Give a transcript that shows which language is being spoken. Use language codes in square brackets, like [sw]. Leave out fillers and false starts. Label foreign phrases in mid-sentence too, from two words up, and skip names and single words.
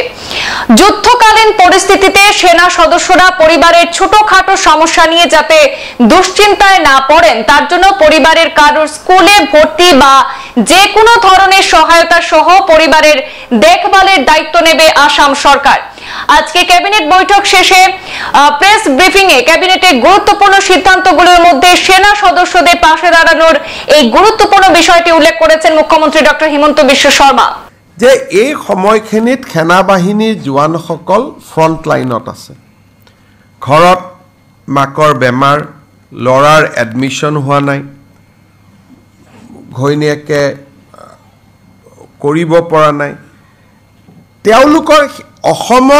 [bn] যুদ্ধকালীন পরিস্থিতিতে সেনা সদস্যরা পরিবারের ছোটখাটো সমস্যা নিয়ে যাতে দুশ্চিন্তায় না পড়েন, তার জন্য পরিবারের কারোর স্কুলে ভর্তি বা যে কোনো ধরনের সহায়তা সহ পরিবারের দেখভালের দায়িত্ব নেবে আসাম সরকার। আজকে ক্যাবিনেট বৈঠক শেষে [en] press briefing [bn] এ ক্যাবিনেটের গুরুত্বপূর্ণ সিদ্ধান্তগুলোর মধ্যে সেনা সদস্যদের পাশে দাঁড়ানোর এই গুরুত্বপূর্ণ বিষয়টি উল্লেখ করেছেন মুখ্যমন্ত্রী ডক্টর হিমন্ত বিশ্ব শর্মা। [as] যে এই সময়খিনিত সেনা বাহিনীৰ জোৱানসকল ফ্ৰণ্ট লাইনত আছে। ঘৰত মাকৰ বেমাৰ, ল'ৰাৰ এডমিশ্যন হোৱা নাই, ঘৈণীয়েকে কৰিব পৰা নাই, তেওঁলোকৰ অসমৰ